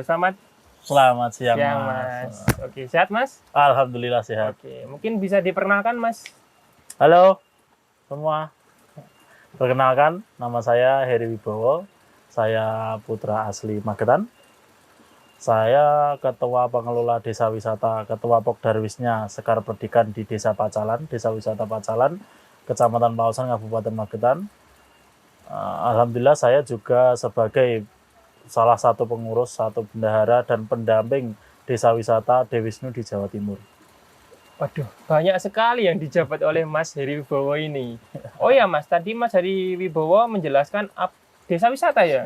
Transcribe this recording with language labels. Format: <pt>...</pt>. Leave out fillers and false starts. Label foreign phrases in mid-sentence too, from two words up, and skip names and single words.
<id>Selamat siang, Mas. Oke, sehat Mas? Alhamdulillah sehat. Oke, mungkin bisa diperkenalkan Mas. Halo semua. Perkenalkan, nama saya Heri Wibowo. Saya putra asli Magetan. Saya ketua pengelola desa wisata, ketua Pokdarwisnya Sekar Perdikan di Desa Pacalan, Desa Wisata Pacalan, Kecamatan Pelausan, Kabupaten Magetan. Alhamdulillah saya juga sebagai salah satu pengurus, satu bendahara dan pendamping Desa Wisata Dewisnu di Jawa Timur. Waduh, banyak sekali yang dijabat oleh Mas Heri Wibowo ini. Oh ya Mas, tadi Mas Heri Wibowo menjelaskan desa wisata ya?</id>